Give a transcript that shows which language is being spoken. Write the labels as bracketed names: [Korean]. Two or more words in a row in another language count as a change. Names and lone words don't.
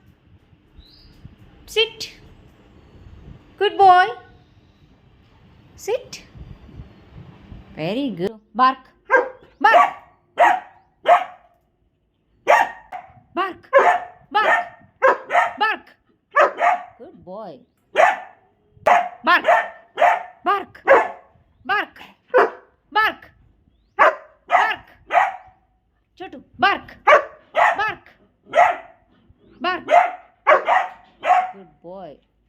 [English] Sit. Good boy. Sit. Very good. Bark. Bark. Bark. Bark. Bark. Good boy. Bark. Bark. Bark. Bark. Bark. Chotu, bark. Bark. Bark. Good boy.